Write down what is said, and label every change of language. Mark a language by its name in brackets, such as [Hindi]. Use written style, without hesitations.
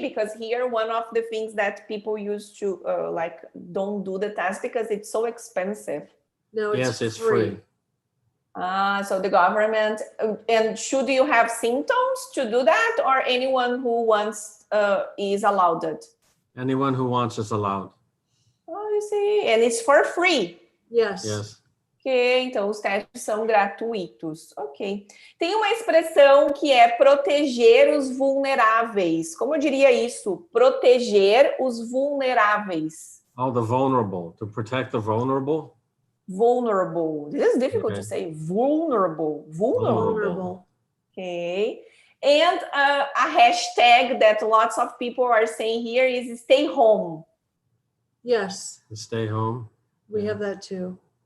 [English] Because here, one of the things that people used to like don't do the test because it's so expensive. No, it's free. So the government, and should you have symptoms to do that, or anyone who wants is allowed? Anyone who wants is allowed. Oh, you see, and it's for free. Yes. Yes. [Portuguese] Ok, então os testes são gratuitos. Ok. Tem uma expressão que é proteger os vulneráveis. Como eu diria isso? Proteger os vulneráveis. [English] Oh, the vulnerable. To protect the vulnerable? Vulnerable. This is difficult to say. Vulnerable. Vulnerable. Okay. And a hashtag that lots of people are saying here is stay home. Yes. Stay home. We have that too.